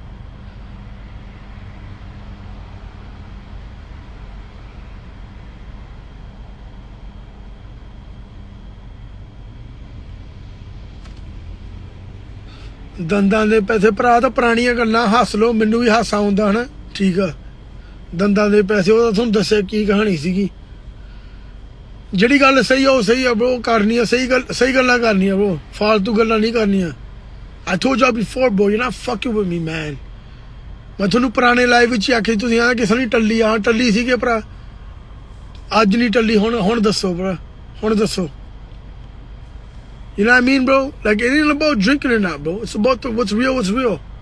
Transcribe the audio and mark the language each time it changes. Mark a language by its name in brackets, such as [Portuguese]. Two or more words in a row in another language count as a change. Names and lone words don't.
[Punjabi] ਦੰਦਾਂ ਦੇ ਪੈਸੇ ਭਰਾ ਤਾਂ ਪੁਰਾਣੀਆਂ ਗੱਲਾਂ ਹੱਸ ਲਓ ਮੈਨੂੰ ਵੀ ਹਾਸਾ ਆਉਂਦਾ ਹਨਾ ਠੀਕ ਆ ਦੰਦਾਂ ਦੇ ਪੈਸੇ ਉਹਦਾ ਤੁਹਾਨੂੰ ਦੱਸਿਆ ਕੀ ਕਹਾਣੀ ਸੀਗੀ ਜਿਹੜੀ ਗੱਲ ਸਹੀ ਆ ਉਹ ਸਹੀ ਆ ਬ్రో ਕਰਨੀ ਆ ਸਹੀ ਗੱਲਾਂ ਕਰਨੀਆਂ ਬ్రో ਫਾਲਤੂ ਗੱਲਾਂ ਨਹੀਂ ਕਰਨੀਆਂ [English] I told you before bro you're not fucking with me man [Punjabi] ਮੈਂ ਤੁਹਾਨੂੰ ਪੁਰਾਣੇ ਲਾਈਵ ਵਿੱਚ ਹੀ ਆਖਿਆ ਤੁਸੀਂ ਆ ਕਿਸੇ ਨਹੀਂ ਟੱਲੀ ਆ ਟੱਲੀ ਸੀਗੇ ਭਰਾ ਅੱਜ ਨਹੀਂ ਟੱਲੀ ਹੁਣ ਦੱਸੋ ਭਰਾ ਹੁਣ ਦੱਸੋ [English] you know what I mean bro like it ain't about drinking or not bro it's about what's real